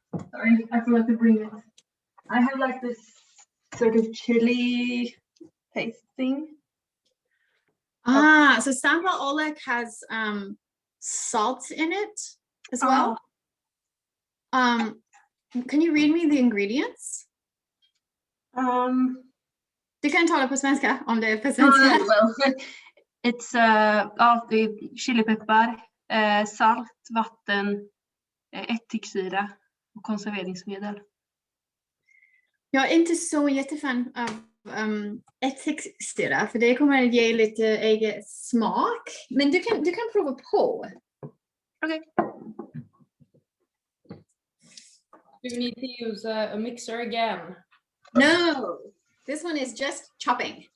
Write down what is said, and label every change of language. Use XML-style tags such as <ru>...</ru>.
<en>Sorry, I forgot to bring it. I have like this sort of chili paste thing. So sambal olek has salt in it as well. Can you read me the ingredients?</en> <sv>Du kan tala på svenska om det är på svenska.</sv> <en>Well, it's</en> <sv>chilipeppar, salt, vatten, ättiksyra och konserveringsmedel. Jag är inte så jättefan av ättiksyra för det kommer att ge lite egen smak. Men du kan prova på.</sv> <en>Okay. Do you need to use a mixer again? No, this one is just chopping.</en>